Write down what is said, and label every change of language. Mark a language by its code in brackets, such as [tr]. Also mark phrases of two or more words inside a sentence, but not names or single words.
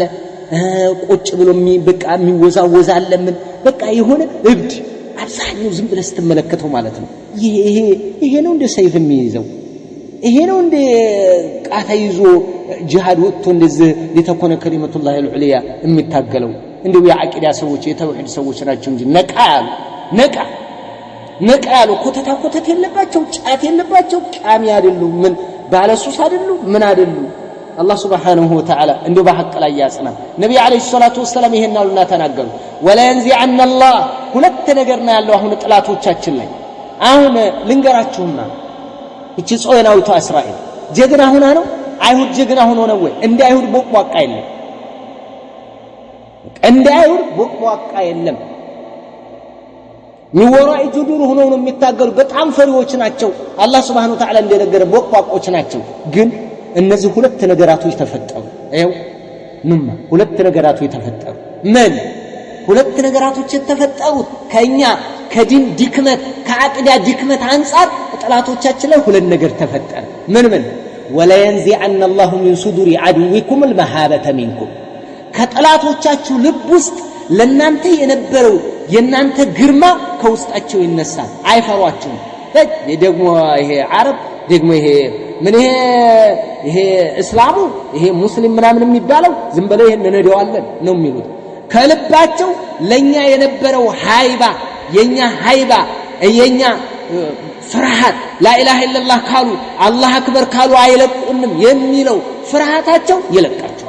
[am] ቁጭ ብሎ በቃ የሚወዛወዛለ፣ ምን በቃ የሆነ እብድ። አብዛኛው ዝም ብለህ ስትመለከተው ማለት ነው ይሄ ነው እንደ ሰይፍ የሚይዘው፣ ይሄ ነው እንደ ቃታ ይዞ ጂሃድ ወጥቶ እንደዚህ ለተኮነ [ar] كلمة الله العليا [am] የሚታገለው። እንደው የአቂዳ ሰዎች የተውሂድ ሰዎች ናቸው እንጂ ነቃ ያሉ ኮተት የለባቸው፣ ጫት የለባቸው፣ ቃሚ አይደሉም፣ ምን ባለሱስ አይደሉም፣ ምን አይደሉም። አላህ [ar] سبحانه وتعالى [am] እንደው በሐቅ ላይ ያጽና። ነብዩ [ar] عليه الصلاة والسلام [am] ይሄን አሉና ተናገሩ። [ar] ولا ينزعن الله [am] ሁለት ነገር ነው ያለው አሁን ጥላቶቻችን ላይ። አሁን ልንገራችሁና እቺ ጾይናዊቷ እስራኤል ጀግና ሆና ነው? አይሁድ ጀግና ሆኖ ነው ወይ? እንደ አይሁድ ቦቅቧቃ የለም። [ar] من وراء جدر [am] ሆነው ነው የሚታገሉ። በጣም ፈሪዎች ናቸው። አላህ [ar] سبحانه وتعالى [am] እንደነገረ ቦቅቧቆች ናቸው። ግን እነዚህ ሁለት ነገራቶች ተፈጠሩ። አይው ሁለት ነገራቶች ተፈጠሩ። ምን ሁለት ነገራቶች የተፈጠሩት? ከኛ ከዲን ድክመት ከአቂዳ ድክመት አንፃር ጥላቶቻችን ላይ ሁለት ነገር ተፈጠረ። ምን [ar] ولا ينزعن الله من صدور عدوكم المهابة منكم [am] ከጠላቶቻችሁ ልብ ውስጥ ለናንተ የነበረው የናንተ ግርማ ከውስጣቸው ይነሳል አይፈሯችሁም ደግሞ ይሄ አረብ ደግሞ ይሄ ምን ይሄ እስላሙ ይሄ ሙስሊም ምናምን የሚባለው ዝም ብለው ይሄን እንደዋለን ነው የሚሉት ከልባቸው ለኛ የነበረው ሃይባ የኛ ሃይባ የኛ ፍርሃት [ar] لا إله إلا الله [am] ካሉ [ar] الله أكبر [am] ካሉ አይለቁንም የሚለው ፍርሃታቸው ይለቃቸዋል